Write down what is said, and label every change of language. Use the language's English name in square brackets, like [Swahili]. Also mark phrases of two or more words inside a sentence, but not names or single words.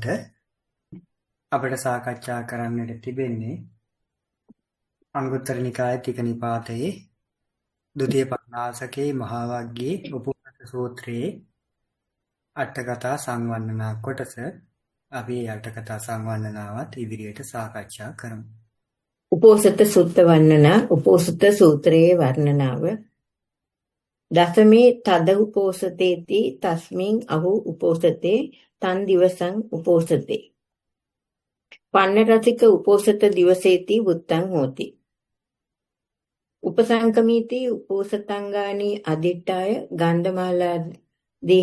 [Sinhala] අපිට සාකච්ඡා කරන්නට තිබෙන්නේ අංගුත්තර නිකායේ තික නිපාතයේ ဒုတိ ය පඤ්ඤාසකේ මහා වග්ගයේ උපෝසථ සූත්‍රයේ අටකථා සංවර්ණනා කොටස. අපි අටකථා සංවර්ණනාවත් ඉදිරියට සාකච්ඡා කරමු. උපෝසථ සුත්ත වර්ණනා උපෝසථ සූත්‍රයේ වර්ණනාව. [Pali] දසමේ තද උපෝසතේති තස්මින් අහු උපෝසතේ තන් දිවසං උපෝසතේ පන්නරසික උපෝසත දිවසේති වුත්තං හෝති උපසංකමීති උපෝසතංගානි අදිට්ඨාය ගන්ධමාලාදී